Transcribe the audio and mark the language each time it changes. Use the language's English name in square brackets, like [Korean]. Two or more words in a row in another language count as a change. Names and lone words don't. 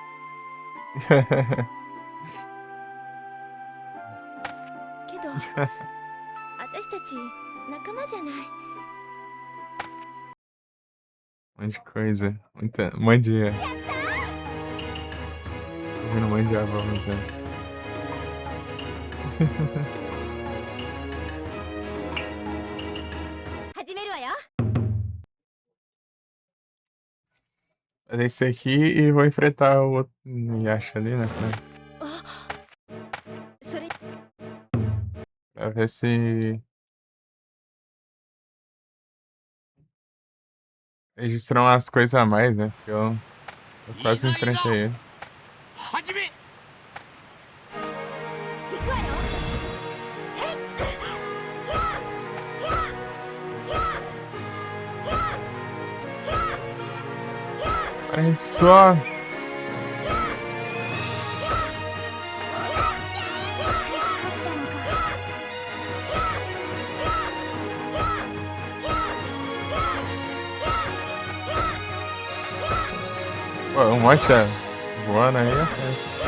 [Japanese] けど私たち仲間じゃない。 [Portuguese] Um monte de coisa. Um monte de. Tô vendo um monte de avó aumentando. [Japanese] 始めるわよ。 [Portuguese] Fazer esse aqui e vou enfrentar o outro Yasha ali, né? [Japanese] それ [Portuguese] Pra ver se. Registrar umas coisas a mais, né? Porque eu quase enfrentei ele. [Japanese] 始め。行くわよ。へい。 [Portuguese] Olha só! Pô, um monte voando aí é festa.